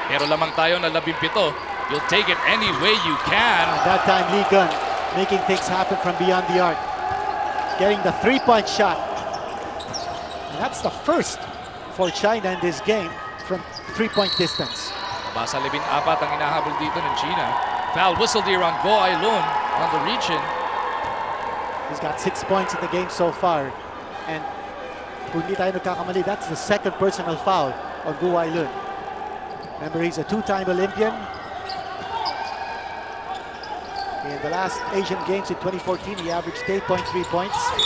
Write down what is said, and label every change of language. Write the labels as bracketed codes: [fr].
[tl] Pero lamang tayo na 17. [en] You'll take it any way you can. At that time, Lee Gunn making things happen from beyond the arc. Getting the 3-point shot. And that's the first for China in this game from 3-point distance. [tl] Basa 14 ang inahabol dito ng China. [en] Foul whistled here on Go Ailon on the reach-in. He's got 6 points in the game so far. And [tl] kung hindi tayo nagkakamali, [en] that's the second personal foul on Go Ailon. Remember, he's a 2-time Olympian. In the last Asian Games in 2014, he averaged 8.3 points.